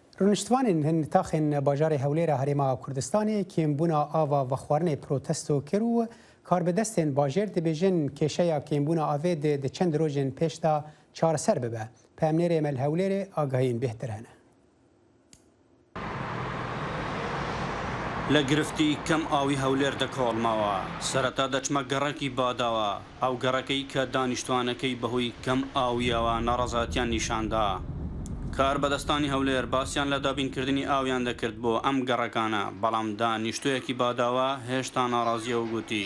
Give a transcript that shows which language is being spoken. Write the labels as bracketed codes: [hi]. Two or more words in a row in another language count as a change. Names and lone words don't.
[ku] رونشتوانên hin taxên bajarê Hewlêra Herêma Kurdistanê kêmbûna ava ve xwarinê protesto kir û karbidestên bajêr dibêjin kêşeya kêmbûna avê di çend rojên pêş de çareser bibe. Pemnêrê me li Hewlêrê agahiyên bêhtir hene. [ckb] لە گرفتی کەم ئاوی هەولێر دەکۆڵمەوە سەرەتا دەچمە گەڕێکی باداوە ئەو گەڕەکەی کە دانیشتوانەکەی بەهۆی کەم ئاویەوە نەڕەزاتیان نیشاندا کار بەدەستانی هەولێر باسییان لە دابینکردنی ئاویان دەکرد بۆ ئەم گەڕەکانە بەڵام دانیشتوویەکی باداوە هێشتا ناڕازیە و گوتی